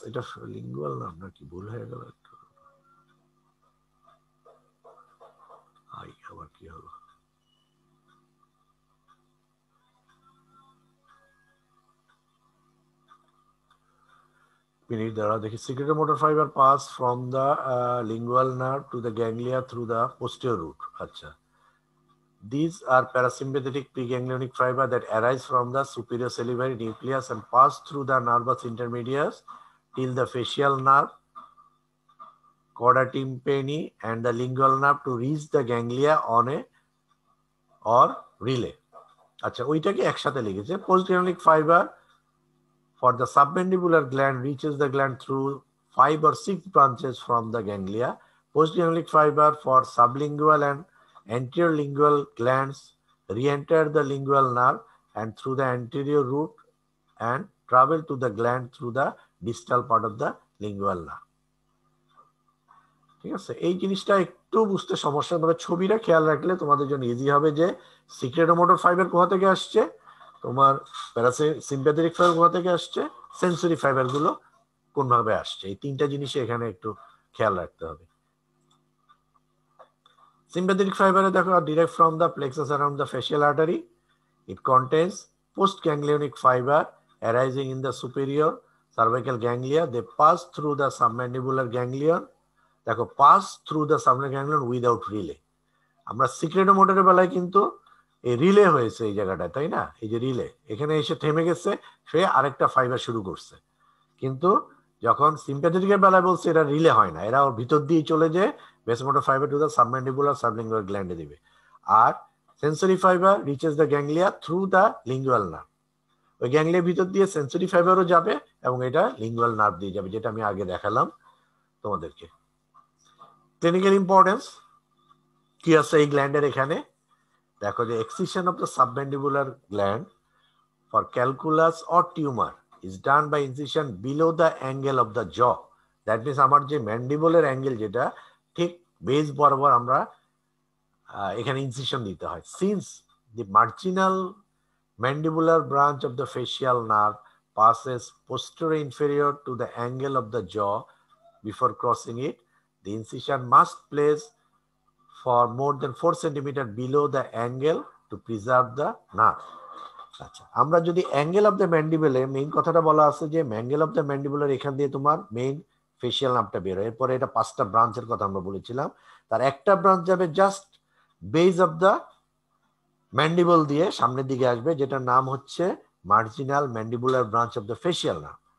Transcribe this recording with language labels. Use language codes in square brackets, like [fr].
[bn] এটা lingual nerve নাকি ভুল হয়ে গেল, আবার কি হলো, মিনিট দ্বারা দেখি। [en] Secretomotor fibre pass from the lingual nerve to the ganglia through the posterior root. আচ্ছা, these are parasympathetic preganglionic fiber that arise from the superior salivary nucleus and pass through the nervous intermediates till the facial nerve, chorda tympani and the lingual nerve to reach the ganglia on a or relay. [bn] আচ্ছা, ওইটাকে একসাথে লিখেছে। [en] postganglionic fiber for the submandibular gland reaches the gland through 5 or 6 branches from the ganglia. Postganglionic fiber for sublingual and anterior lingual glands re-enter the lingual nerve and through the anterior root and travel to the gland through the distal part of the lingual nerve. [bn] ঠিক আছে, এই জিনিসটা একটু বুঝতে সমস্যা, তবে ছবিটা খেয়াল রাখলে তোমাদের জন্য ইজি হবে যে সিক্রেটোমোটর ফাইবার কোথা থেকে আসছে, তোমার প্যারাসিম্প্যাথেটিক ফাইবার কোথা থেকে আসছে, সেন্সরি ফাইবার গুলো কোন ভাবে আসছে, এই তিনটা জিনিসই এখানে একটু খেয়াল রাখতে হবে। [en] Sympathetic fiber [bn] দেখো [en] direct from the plexus around the facial artery. It contains postganglionic fiber arising in the superior cervical ganglia. They pass through the submandibular ganglion. দেখো pass through the submandibular ganglion without relay. [bn] আমরা সিক্রেটোমোটরের বেলায় কিন্তু এই relay হয়েছে এই জায়গাটা, তাই না? এই যে রিলে এখানে এসে থেমে গেছে, সে আরেকটা ফাইবার শুরু করছে। কিন্তু যখন সিম্প্যাথেটিকের বেলায় বলছে এটা রিলে হয় না, এরা ওর ভিতর দিয়ে চলে যে vasomotor fibre to the submandibular sublingual গ্ল্যান্ডে দিবে। [en] আর sensory fibre reaches the ganglia through the lingual nerve. [bn] ওই গ্যাংলিয়ার ভিতর দিয়ে সেন্সরি ফাইবারও যাবে এবং এটা লিঙ্গুয়াল নার্ভ দিয়ে যাবে, যেটা আমি আগে দেখালাম তোমাদেরকে। ক্লিনিক্যাল ইম্পর্টেন্স কি আছে এই গ্ল্যান্ডের এখানে দেখো, যে [en] Excision of the submandibular gland for calculus or tumour is done by incision below the angle of the jaw. That means [bn] আমার যে ম্যান্ডিবলের অ্যাঙ্গেল যেটা ঠিক বেস বরাবর আমরা এখানে ইনসিশন দিতে হয়। [en] Since the marginal mandibular branch of the facial nerve passes posterior inferior to the angle of the jaw before crossing it, the incision must place for more than 4 cm below the angle to preserve the nerve. [bn] আচ্ছা, আমরা যদি angle of the ম্যান্ডিবলে, main কথাটা বলা আছে যে angle of the mandibular এখান দিয়ে তোমার মেইন ফেশিয়াল নার্ভটা বের হয়। এরপরে এটা 5টা ব্রাঞ্চের কথা আমরা বলেছিলাম, তার একটা ব্রাঞ্চ যাবে [en] just base of the mandible [bn] দিয়ে সামনের দিকে আসবে, যেটার নাম হচ্ছে marginal mandibular branch of the facial nerve.